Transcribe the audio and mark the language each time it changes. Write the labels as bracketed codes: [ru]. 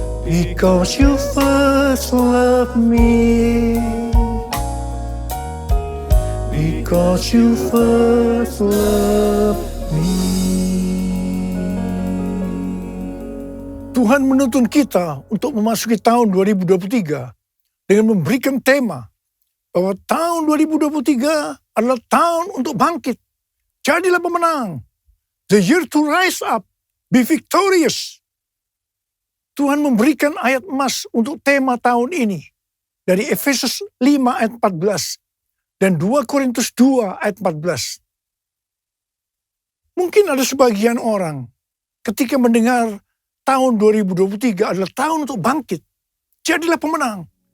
[en] Because you first loved me. Because you first loved me. [id] Tuhan menuntun kita untuk memasuki tahun 2023 dengan memberikan tema bahwa tahun 2023 adalah tahun untuk bangkit. Jadilah pemenang. [en] The year to rise up, be victorious. [id] Tuhan memberikan ayat emas untuk tema tahun ini dari Efesus 5 ayat 14 dan 2 Korintus 2 ayat 14. Mungkin ada sebagian orang ketika mendengar tahun 2023 adalah tahun untuk bangkit. Jadilah pemenang.